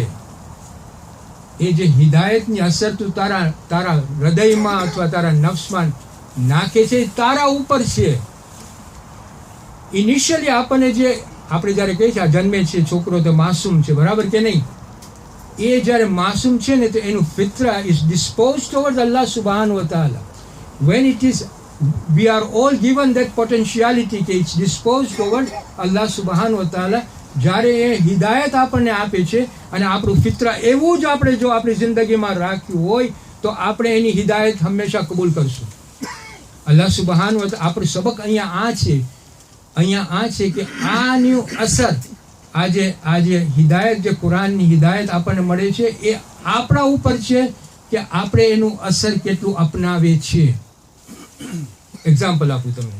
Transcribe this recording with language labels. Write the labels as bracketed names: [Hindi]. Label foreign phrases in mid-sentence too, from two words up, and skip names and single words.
[Gujarati] એ જે હિદાયતની અસર તું તારા હૃદયમાં અથવા તારા નફ્સમાં નાખે છે એ તારા ઉપર છે. ઇનિશિયલી આપણે જ્યારે કહીએ છીએ આ જન્મે છે છોકરો તો માસૂમ છે, બરાબર કે નહીં? એ જ્યારે માસૂમ છે ને તો એનું ફિત્રા [English] is dispose toward [Arabic] الله سبحانه وتعالى. [English] when it is we are all given that potentiality કે it's disposed toward [Arabic] الله سبحانه وتعالى. [Gujarati] જ્યારે એ હિદાયત આપણને આપે છે અને આપણું ફિત્રા એવું જ આપણે જો આપણી જિંદગીમાં રાખ્યું હોય તો આપણે એની હિદાયત હંમેશા કબૂલ કરશું. [Arabic] الله سبحانه وتعالى [Gujarati] આપણું સબક અહીંયા આ છે કે આની અસર આજે હિદાયત, જે કુરાનની હિદાયત આપણને મળે છે એ આપણા ઉપર છે કે આપણે એનું અસર કેટલું અપનાવે છે. એક્ઝામ્પલ આપું તમને.